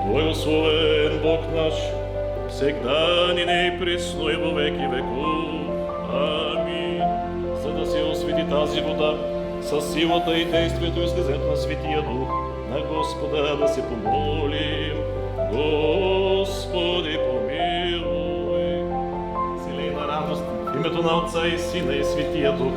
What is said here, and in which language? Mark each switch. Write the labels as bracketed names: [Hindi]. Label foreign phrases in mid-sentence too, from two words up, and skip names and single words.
[Church Slavic] Благословен Бог наш, всегда нине и присно и во веки веков. Амин. [Bulgarian] За да се освети тази вода, със силата и действието и слезето на Светия Дух, на Господа да се помолим. Господи, помилуй. Силейна радост в името на Отца и Сина и Светия Дух.